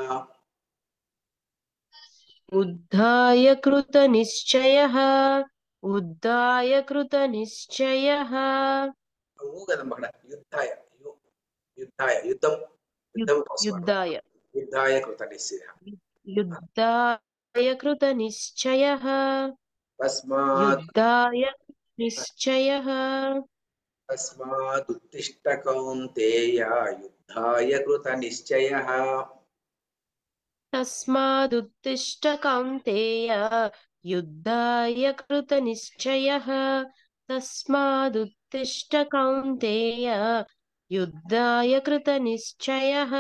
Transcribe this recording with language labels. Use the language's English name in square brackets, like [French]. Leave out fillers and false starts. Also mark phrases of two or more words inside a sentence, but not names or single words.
[Sanskrit] ఉద్ధాయ కృత నిశ్చయః, ఉద్ధాయ కృత నిశ్చయః. [Telugu] కదమ్మా [Sanskrit] యుద్ధాయ, [Telugu] యుద్ధం కోసం [Sanskrit] యుద్ధాయ యుద్ధాయ కృత నిశ్చయ. युद्धाय कृतनिश्चयः तस्मात् युद्धाय निश्चयः तस्मादुत्तिष्ठ कौन्तेय युद्धाय कृतनिश्चयः तस्मादुत्तिष्ठ कौन्तेय युद्धाय कृतनिश्चयः तस्मादुत्तिष्ठ कौन्तेय युद्धाय कृतनिश्चयः